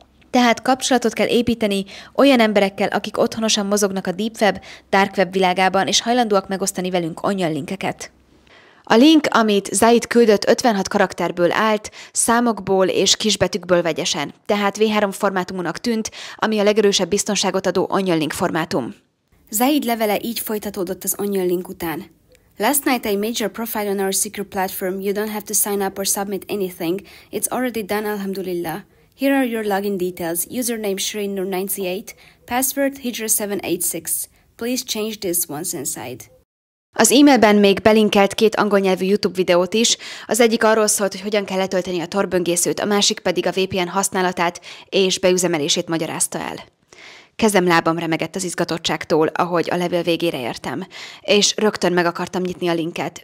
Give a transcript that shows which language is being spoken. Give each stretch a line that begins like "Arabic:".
Hungarian: Tehát kapcsolatot kell építeni olyan emberekkel, akik otthonosan mozognak a Deep Web, Dark Web világában, és hajlandóak megosztani velünk onion linkeket. A link, amit Zaid küldött, 56 karakterből állt, számokból és kisbetűkből vegyesen, tehát V3 formátumúnak tűnt, ami a legerősebb biztonságot adó onion link formátum. Zaid levele így folytatódott az onion link után.
English: Last night I made your profile on our secret platform. You don't have to sign up or submit anything. It's already done, alhamdulillah. Here are your login details. Username ShireenNur98, password Hijra786. Please change this once inside.
Hungarian: Az e-mailben még belinkelt 2 angol nyelvű YouTube videót is, az egyik arról szólt, hogy hogyan kell letölteni a Tor böngészőt, a másik pedig a VPN használatát és beüzemelését magyarázta el. Kezem lábam remegett az izgatottságtól, ahogy a levél végére értem, és rögtön meg akartam nyitni a linket.